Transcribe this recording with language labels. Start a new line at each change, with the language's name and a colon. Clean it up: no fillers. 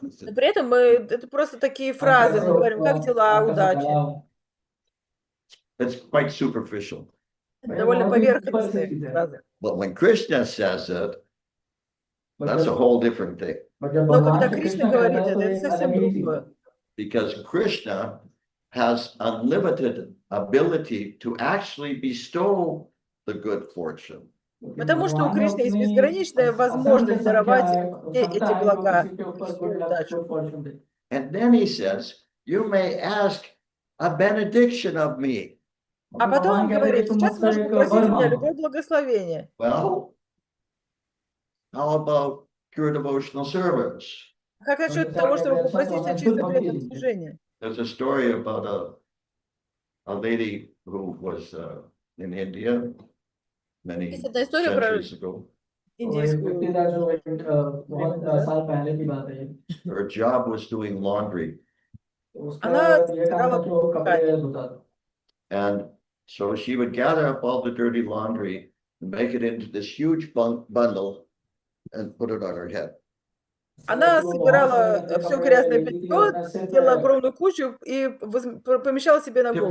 Russian: Но при этом это просто такие фразы. Мы говорим: как дела, удачи.
English: It's quite superficial.
Russian: Это довольно поверхностные фразы.
English: But when Krishna says it, that's a whole different thing.
Russian: Но когда Кришна говорит это совсем другое.
English: Because Krishna has unlimited ability to actually bestow the good fortune.
Russian: Потому что у Кришны есть безграничная возможность даровать все эти блага и всю удачу.
English: And then he says, you may ask a benediction of me.
Russian: А потом он говорит: сейчас можешь попросить у меня любое благословение.
English: Well, how about pure devotional service?
Russian: Как насчет того, чтобы попросить о чисто преданном служении?
English: There's a story about a lady who was in India many
Russian: Есть одна история про
English: centuries ago.
Russian: индийскую время назад.
English: Her job was doing laundry.
Russian: Она стирала ткани.
English: And so she would gather up all the dirty laundry and make it into this huge bundle and put it on her head.
Russian: Она собирала все грязное белье, делала огромную кучу и помещала себе на голову.